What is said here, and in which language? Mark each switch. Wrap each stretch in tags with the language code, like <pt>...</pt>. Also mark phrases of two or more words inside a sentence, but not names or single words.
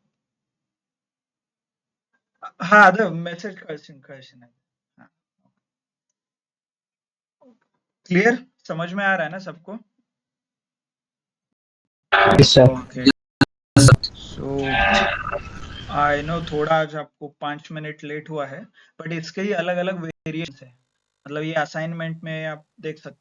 <hi>हाँ</hi> <kn>ಅದು ಮೆಸೇಜ್ ಕಳ್ಸಿನಿ</kn> <hi>क्लियर समझ में आ रहा है ना सबको</hi> <en>Yes, sir. okay so I know</en> <hi>थोड़ा आज आपको 5 मिनट लेट हुआ है बट इसके ही अलग अलग वेरिएंट्स है मतलब ये असाइनमेंट में आप देख सकते</hi>